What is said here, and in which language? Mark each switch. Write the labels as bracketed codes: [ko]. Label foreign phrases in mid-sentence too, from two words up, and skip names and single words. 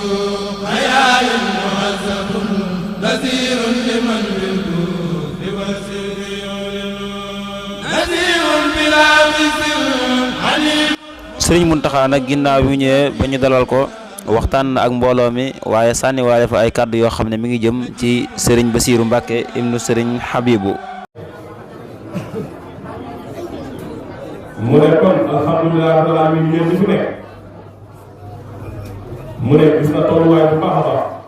[ar] حياء معذب نذير لمن بالجود والسر يعلن نذير بلا مثل عليم. [wo] Sëriñ Muntaxa nag ginnaaw bi ñëwee ba ñu dalal ko waxtaan na ak mbooloo mi waaye sànni waale fa ay kàddu yoo xam ne mi ngi jëm ci Sëriñ Basiiru Mbàkke ibnu Sëriñ Habibu. mu ne kon [ar] الحمد لله رب العالمين [wo] yéen ñi fi nekk mu ne gis na tolluwaay bu baax a baax